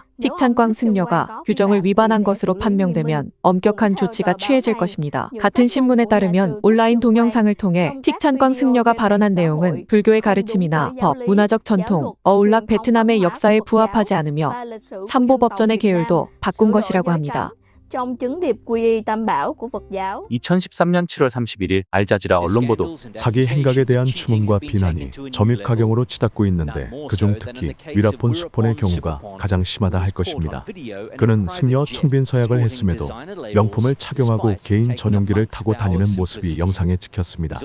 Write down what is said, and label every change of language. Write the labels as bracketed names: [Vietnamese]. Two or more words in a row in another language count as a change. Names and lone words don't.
[Korean] 틱찬광 승려가 규정을 위반한 것으로 판명되면 엄격한 조치가 취해질 것입니다. 같은 신문에 따르면 온라인 동영상을 통해 틱찬광 승려가 발언한 내용은 불교의 가르침이나 법, 문화적 전통, 어울락 베트남의 역사에 부합하지 않으며 삼보법전의 계율도 바꾼 것이라고 합니다. [Vietnamese] trong chứng điệp quy y tam bảo của Phật giáo. [Korean] 2013년 7월 31일 알자지라 언론 보도. 사기 행각에 대한 추문과 비난이 점입가경으로 치닫고 있는데 그중 특히 위라폰 수폰의 경우가 가장 심하다 할 것입니다. 그는 승려 청빈 서약을 했음에도 명품을 착용하고 개인 전용기를 타고 다니는 모습이 영상에 찍혔습니다.